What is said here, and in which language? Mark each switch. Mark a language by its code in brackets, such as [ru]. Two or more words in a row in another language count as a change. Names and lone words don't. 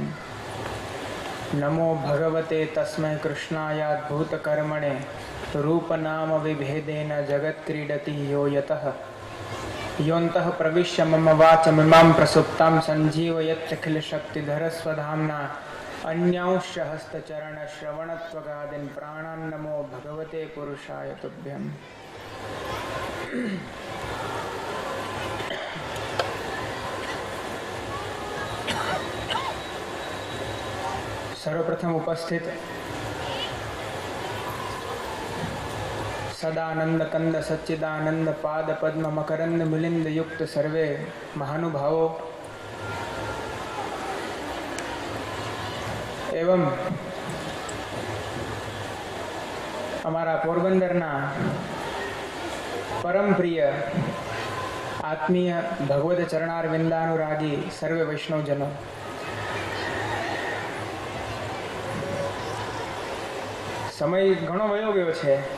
[sa] નમો ભગવતે તસ્મૈ કૃષ્ણાયાદ્ભૂત કર્મણે રૂપનામ વિભેદેન જગત ક્રીડતિ યો યતઃ યોऽन्तઃ પ્રવિશ્ય મમ વાચમિમાં પ્રસુપ્તાં સંજીવયત્યખિલ શક્તિધર સ્વધામ્ના अन्यांश हस्तचरण श्रवणत्वगादीन् प्राणान् नमो भगवते पुरुषाय तुभ्यम्. [hi] सर्वप्रथम उपस्थित सदानंद कंद सच्चिदानंद पाद पद्म मकरंद मिलिंद युक्त सर्वे महानुभावों, [gu] એવમ અમારા પોરબંદરના પરમ પ્રિય આત્મીય ભગવદ ચરણાર વિંદાનુરાગી સર્વે વૈષ્ણવજનો, સમય ઘણો વયો ગયો છે.